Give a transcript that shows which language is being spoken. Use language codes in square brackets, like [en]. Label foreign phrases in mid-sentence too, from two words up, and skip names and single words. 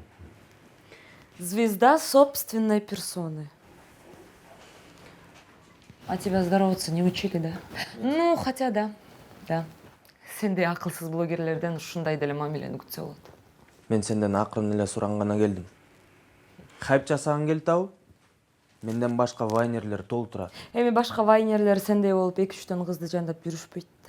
[ru] Звезда собственной персоны. А тебя здороваться не учили, да? Ну, хотя да. Да. [ky] Сендей акылсыз блогерлерден ушундай деле мамилени күтсө болот. Мен сенден акырын эле сурангана келдим. хайп жасаган келет абы? Менден башка вайнерлер толтурат. Эми башка вайнерлер сендей болуп 2-3 кызды жандап жүрүшпөйт да.